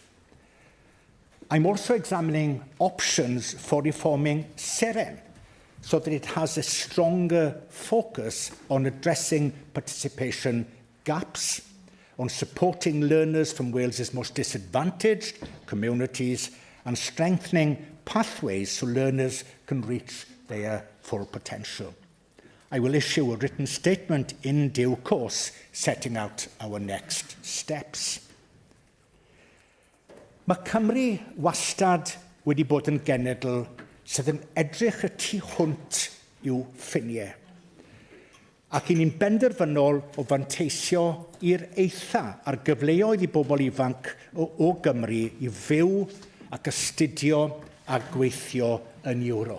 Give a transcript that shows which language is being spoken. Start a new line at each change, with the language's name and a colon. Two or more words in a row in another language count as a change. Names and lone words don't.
English: I'm also examining options for reforming SEREN so that it has a stronger focus on addressing participation gaps, on supporting learners from Wales's most disadvantaged communities, and strengthening pathways so learners can reach their full potential. I will issue a written statement in due course setting out our next steps.
Welsh: Mae Cymru wastad wedi bod yn genedl sydd yn edrych y tu hwnt i'w ffiniau. Ac ni'n benderfynol o fanteisio i'r eitha ar gyfleoedd I bobl ifanc o Gymru I fyw ac astudio a gweithio yn Ewrop.